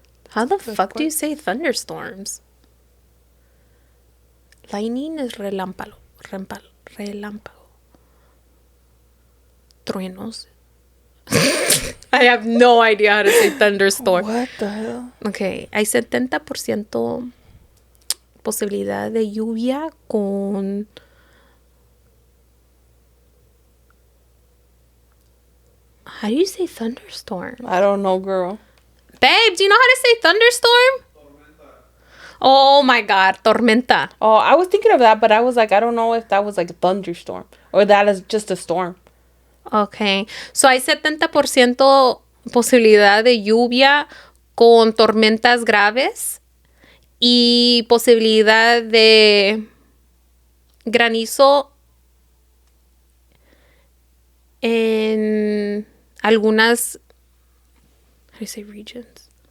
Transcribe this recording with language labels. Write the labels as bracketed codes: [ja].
[en] How the fuck do you say thunderstorms? Lightning is relámpago. Relámpago. [es] Truenos. [en] I have no idea how to say thunderstorm. What the hell? [es] Okay, hay 70% posibilidad de lluvia con... [en] How do you say thunderstorm? I don't know, girl. Babe, do you know how to say thunderstorm? Tormenta. Oh my God, tormenta. Oh, I was thinking of that, but I was like, I don't know if that was like a thunderstorm or that is just a storm. Okay, so [es] hay 70% posibilidad de lluvia con tormentas graves y posibilidad de granizo en algunas, [en] how do you say regions?